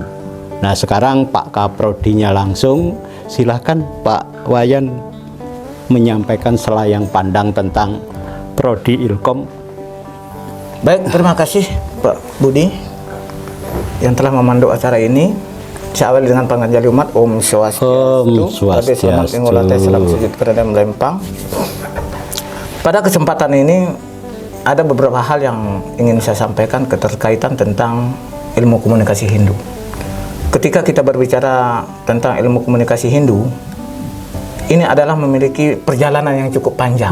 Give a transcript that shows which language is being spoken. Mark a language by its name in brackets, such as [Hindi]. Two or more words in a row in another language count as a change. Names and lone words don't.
[Indonesian] Nah, sekarang Pak Kaprodinya langsung, silahkan Pak Wayan menyampaikan selayang pandang tentang prodi Ilkom. Baik, terima kasih Pak Budi yang telah memandu acara ini. Saya awali dengan panganjali umat Om Swastiastu. Selamat mengulate, salam sujud kepada Melempang. Pada kesempatan ini ada beberapa hal yang ingin saya sampaikan keterkaitan tentang ilmu komunikasi Hindu. Ketika kita berbicara tentang ilmu komunikasi Hindu, ini adalah memiliki perjalanan yang cukup panjang.